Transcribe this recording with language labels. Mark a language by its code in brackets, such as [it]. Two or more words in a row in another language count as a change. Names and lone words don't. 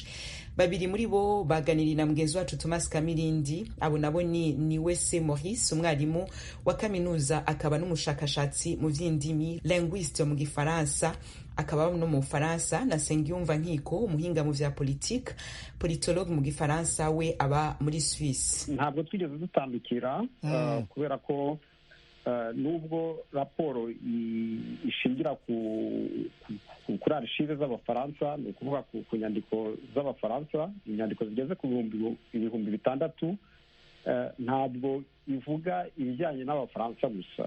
[rw] Babiri muri bo baganiriye na mugenzi wacu Thomas Kamirindi. [rn] Abo nabo ni Wese Maurice, umwarimu wa kaminuza akaba n'umushakashatsi mu vy'indimi, linguiste mu Gifaransa akaba no mu Faransa, na Sengiyumva Nkiko, umuhinga mu vya politique, politologue mu Gifaransa, we aba muri Suisse. [rw] Ntabwo twigeze dutandukira kubera ko nubwo raporo ishingira kuri archive z'abafaransa, ni ukuvuga ku nyandiko z'abafaransa, inyandiko zigeze ku ibihumbi 6, ntabwo ivuga ibijyanye n'abafaransa gusa.